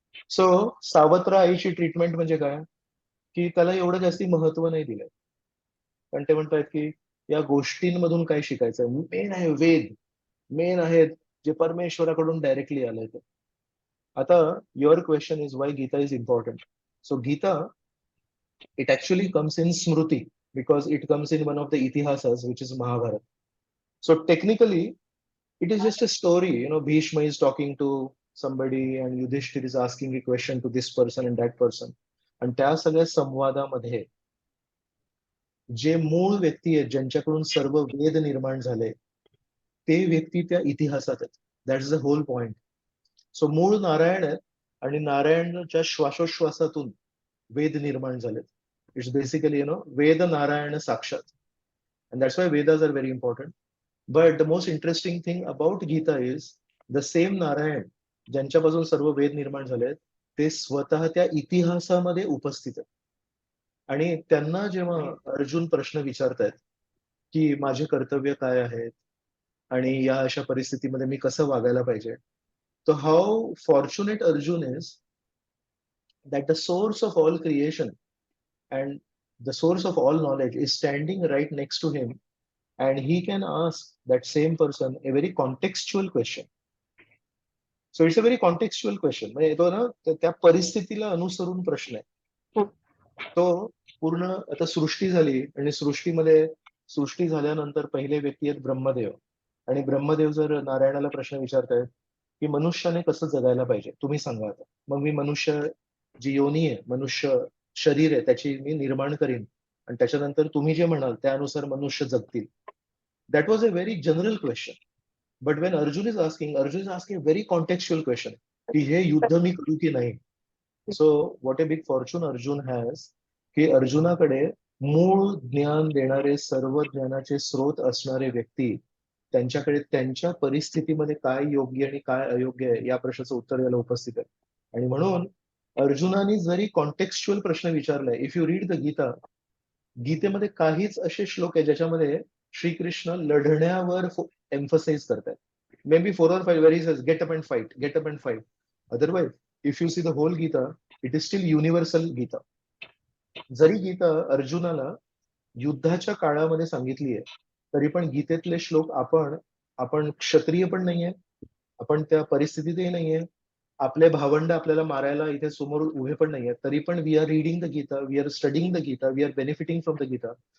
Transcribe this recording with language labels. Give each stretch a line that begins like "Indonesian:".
Marathi: So सावत्र आईची treatment म्हणजे काय, की त्याला एवढं जास्ती महत्व नाही दिलंय. कारण ते म्हणतात की या गोष्टींमधून काय शिकायचं, मेन आहे वेद, मेन आहेत जे परमेश्वराकडून डायरेक्टली आलंय ते. आता
English: Your question is why Gita is important. So Gita, it actually comes in Smruti because it comes in one of the Itihasas, which is Mahabharata. So technically, it is just a story. Bhishma is talking to somebody and Yudhishthir is asking a question to this person and that person.
Marathi: आणि त्या सगळ्या संवादामध्ये जे मूळ व्यक्ती आहेत, ज्यांच्याकडून सर्व वेद निर्माण झाले, ते व्यक्ती त्या इतिहासात आहेत.
English: That is the whole point.
Marathi: So मूळ नारायण आहेत आणि नारायणच्या श्वासोश्वासातून वेद निर्माण झालेत.
English: it's basically
Marathi: वेद नारायण साक्षात.
English: And that's why Vedas are very important. But the most interesting thing about Gita is the same Narayan
Marathi: ज्यांच्यापासून सर्व वेद निर्माण झालेत, ते स्वतः त्या इतिहासामध्ये उपस्थित आहेत. आणि त्यांना जेव्हा अर्जुन प्रश्न विचारतायत की माझे कर्तव्य काय आहेत आणि या अशा परिस्थितीमध्ये मी कसं वागायला पाहिजे, तर
English: How fortunate Arjun is that the source of all creation and the source of all knowledge is standing right next to him, and he can ask that same person a very contextual question. So it's a very contextual question.
Marathi: म्हणजे तो ना त्या परिस्थितीला अनुसरून प्रश्न आहे. तो पूर्ण आता सृष्टी झाली आणि सृष्टी झाल्यानंतर पहिले व्यक्ती आहेत ब्रह्मदेव. आणि ब्रह्मदेव जर नारायणाला प्रश्न विचारतायत की मनुष्याने कसं जगायला पाहिजे, तुम्ही सांगा आता. मग मी मनुष्य जी योनी आहे, मनुष्य शरीर आहे, त्याची मी निर्माण करीन आणि त्याच्यानंतर तुम्ही जे म्हणाल त्यानुसार मनुष्य जगतील.
English: That was a very general question. But when Arjun is asking a very contextual question
Marathi: की हे युद्ध मी करू की नाही.
English: so what a big fortune Arjun has,
Marathi: की अर्जुनाकडे मूळ ज्ञान देणारे, सर्व ज्ञानाचे स्रोत असणारे व्यक्ती, त्यांच्याकडे त्यांच्या परिस्थितीमध्ये काय योग्य आणि काय अयोग्य आहे या प्रश्नाचं उत्तर द्यायला उपस्थित आहे. आणि म्हणून अर्जुनाने जरी कॉन्टेक्स्च्युअल प्रश्न विचारलाय,
English: if you read the Gita,
Marathi: गीतेमध्ये काहीच असे श्लोक आहे ज्याच्यामध्ये श्रीकृष्ण लढण्यावर एम्फसाइज करतात.
English: May be 4 or 5 where he says get up and fight, get up and fight. Otherwise, if you see the whole Gita, it is still universal Gita.
Marathi: जरी गीता अर्जुनाला युद्धाच्या काळामध्ये सांगितली आहे, तरी पण गीतेतले श्लोक आपण क्षत्रिय पण नाहीये, आपण त्या परिस्थितीतही नाहीये, आपले भावंड आपल्याला मारायला इथे समोर उभे पण नाहीये, तरी पण
English: we are reading the Gita,
Marathi: we R studying the Gita, we R benefiting from the Gita.